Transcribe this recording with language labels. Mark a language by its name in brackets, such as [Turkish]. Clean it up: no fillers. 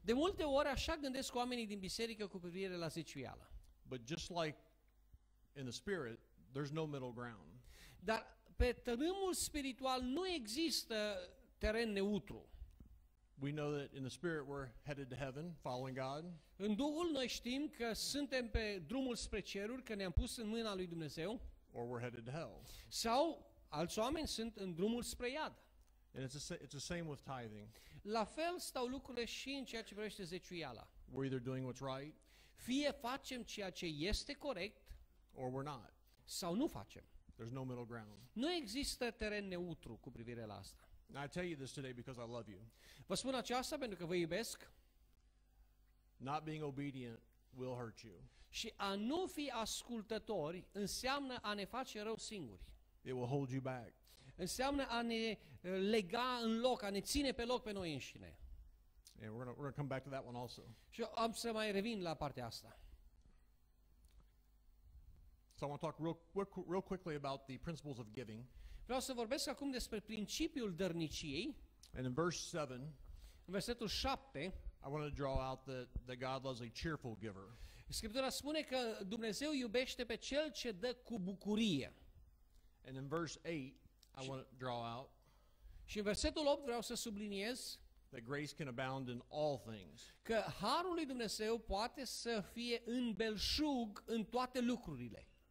[Romanian] De multe ori așa gândesc oamenii din biserică cu privire la zeciuială. [English] But just like in the spirit, there's no middle ground. [Romanian] Dar pe tărâmul spiritual nu există teren neutru. [English] We know that in the spirit we're headed to heaven, following God, [Romanian] În Duhul noi știm că suntem pe drumul spre ceruri, că ne-am pus în mâna lui Dumnezeu, [English] or we're headed to hell. [Romanian] sau alți oameni sunt în drumul spre iad. [English] And it's the same with tithing. [Romanian] La fel stau lucrurile și în ceea ce privește zeciuiala. [English] We're either doing what's right [Romanian] Fie facem ceea ce este corect, [English] or we're not. [Romanian] sau nu facem. [English] There's no middle ground. [Romanian] Nu există teren neutru cu privire la asta. [English] And I tell you this today because I love you. [Romanian] Vă spun aceasta pentru că vă iubesc [English] Not being obedient will hurt you. [Romanian] și a nu fi ascultători înseamnă a ne face rău singuri. [English] It will hold you back. [Romanian] Înseamnă a ne lega în loc, a ne ține pe loc pe noi înșine. [English] And we're gonna come back to that one also. [Romanian] Și eu am să mai revin la partea asta. [English] So I want to talk real quickly about the principles of giving. [Romanian] Vreau să vorbesc acum despre principiul dărniciei. [English] And in verse 7, [Romanian] În versetul 7, [English] I want to draw out that God loves a cheerful giver. [Romanian] Scriptura spune că Dumnezeu iubește pe cel ce dă cu bucurie. [English] And in verse 8, I want to draw out [Romanian] Și în versetul 8 vreau să subliniez [English] that grace can abound in all things. [Romanian] că harul lui Dumnezeu poate să fie în belșug în toate lucrurile.